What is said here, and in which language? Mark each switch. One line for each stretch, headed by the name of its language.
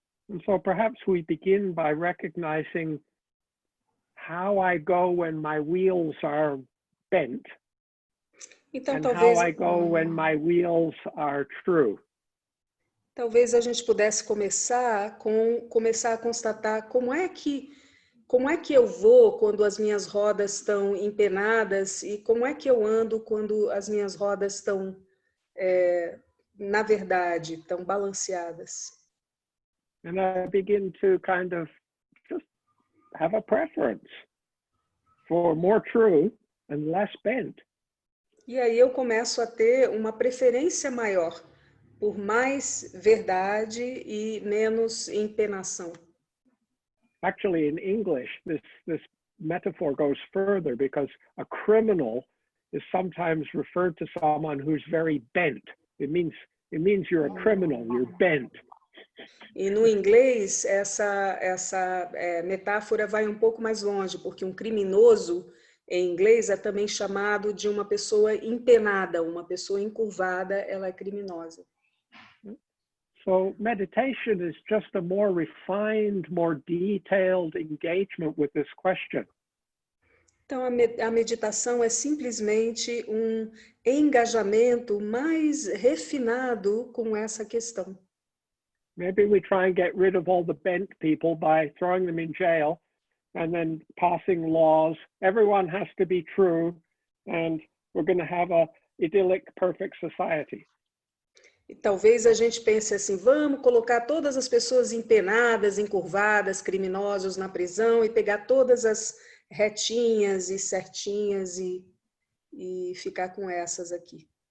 English: And so perhaps we begin by recognizing how I go when my wheels are bent
Portuguese: Então,
English: and how I go when my wheels are true.
Portuguese: Talvez a gente pudesse começar a constatar como é que eu vou quando as minhas rodas estão empenadas e como é que eu ando quando as minhas rodas estão, na verdade, estão balanceadas.
English: And I begin to kind of just have a preference for more true and less bent.
Portuguese: E aí eu começo a ter uma preferência maior por mais verdade e menos empenação.
English: Actually, in English, this metaphor goes further because a criminal is sometimes referred to someone who's very bent. It means you're a criminal, you're bent.
Portuguese: E no inglês, essa metáfora vai um pouco mais longe, porque um criminoso, em inglês, é também chamado de uma pessoa empenada, uma pessoa encurvada, ela é criminosa.
English: So meditation is just a more refined, more detailed engagement with this question.
Portuguese: Então, a meditação é simplesmente um engajamento mais refinado com essa questão.
English: Maybe we try and get rid of all the bent people by throwing them in jail and then passing laws. Everyone has to be true, and we're going to have a idyllic, perfect society.
Portuguese: E talvez a gente pense assim, vamos colocar todas as pessoas empenadas, encurvadas, criminosos na prisão e pegar todas as retinhas e certinhas e ficar com essas aqui.